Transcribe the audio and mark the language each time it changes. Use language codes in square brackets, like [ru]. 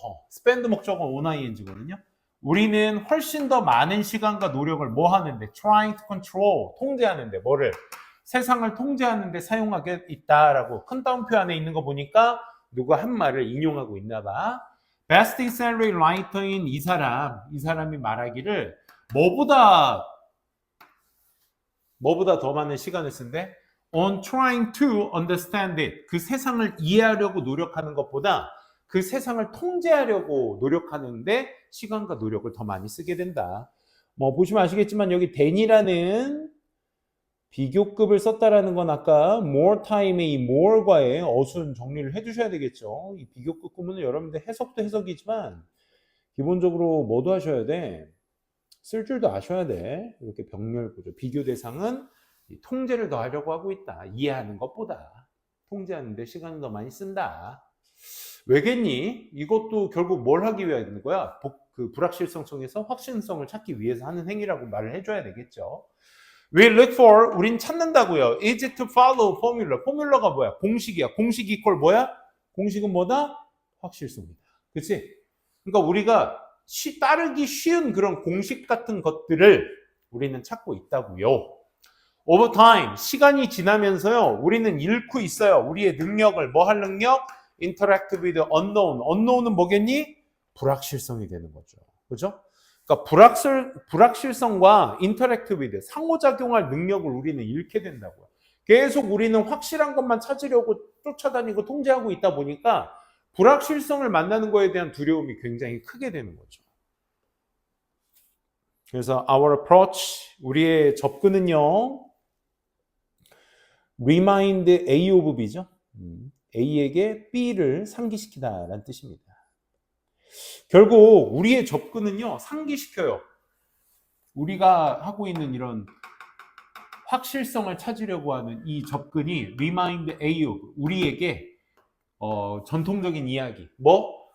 [ko] spend 목적은 on ing거든요. 우리는 훨씬 더 많은 시간과 노력을 뭐 하는데? [en] trying to control, [ko] 통제하는데. 뭐를? 세상을 통제하는데 사용하게 있다라고 큰 따옴표 안에 있는 거 보니까 누가 한 말을 인용하고 있나 봐. [en] best salary writer [ko] 인 이 사람이 말하기를 뭐보다 더 많은 시간을 쓴대? [en] on trying to understand it. [ko] 그 세상을 이해하려고 노력하는 것보다 그 세상을 통제하려고 노력하는데 시간과 노력을 더 많이 쓰게 된다. 뭐 보시면 아시겠지만 여기 than이라는 비교급을 썼다라는 건 아까 [en] more time [ko] 의 이 more과의 어순 정리를 해주셔야 되겠죠. 이 비교급 구문은 여러분들 해석도 해석이지만 기본적으로 뭐도 하셔야 돼? 쓸 줄도 아셔야 돼. 이렇게 병렬 구조. 비교 대상은 통제를 더 하려고 하고 있다. 이해하는 것보다 통제하는 데 시간을 더 많이 쓴다. 왜겠니? 이것도 결국 뭘 하기 위해 있는 거야? 그 불확실성 속에서 확신성을 찾기 위해서 하는 행위라고 말을 해줘야 되겠죠. [en] We look for, [ko] 우린 찾는다고요. [en] Easy to follow formula. [ko] 포뮬러가 뭐야? 공식이야. 공식 이퀄 뭐야? 공식은 뭐다? 확실성이다. 그치? 그러니까 우리가 따르기 쉬운 그런 공식 같은 것들을 우리는 찾고 있다고요. [en] Over time, [ko] 시간이 지나면서요, 우리는 잃고 있어요. 우리의 능력을, 뭐 할 능력? [en] Interact with the unknown. [ko] unknown은 뭐겠니? 불확실성이 되는 거죠. 그죠? 그러니까 불확실성과 [en] interact with, [ko] 상호작용할 능력을 우리는 잃게 된다고요. 계속 우리는 확실한 것만 찾으려고 쫓아다니고 통제하고 있다 보니까 불확실성을 만나는 거에 대한 두려움이 굉장히 크게 되는 거죠. [en] 그래서 our approach, [ko] 우리의 접근은요, [en] remind A of B죠. [ko] A에게 B를 상기시키다라는 뜻입니다. 결국 우리의 접근은요, 상기시켜요. 우리가 하고 있는 이런 확실성을 찾으려고 하는 이 접근이 [en] remind A of, [ko] 우리에게 전통적인 이야기. 뭐?